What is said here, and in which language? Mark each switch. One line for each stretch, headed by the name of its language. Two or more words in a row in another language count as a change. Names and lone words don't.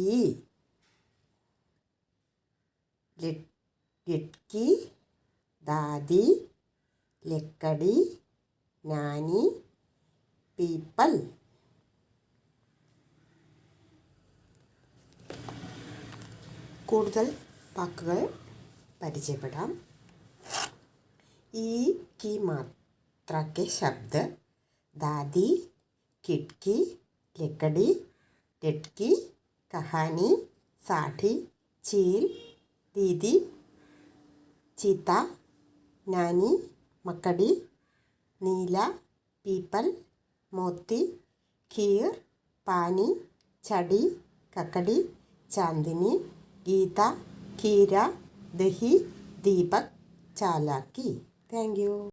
Hindi: लिटकी, दादी, लकड़ी, नानी, पीपल.
Malayalam: കൂടുതൽ വാക്കുകൾ പരിചയപ്പെടാം.
Hindi: ഈ की मात्रा के शब्द दादी, खिड़की, लकड़ी, लटकी, कहानी, साड़ी, चील, दीदी, चीता, नानी, मकड़ी, नीला, पीपल, मोती, खीर, पानी, चड़ी, ककड़ी, चांदनी, गीता, खीरा, दही, दीपक, चालाकी.
English: Thank you.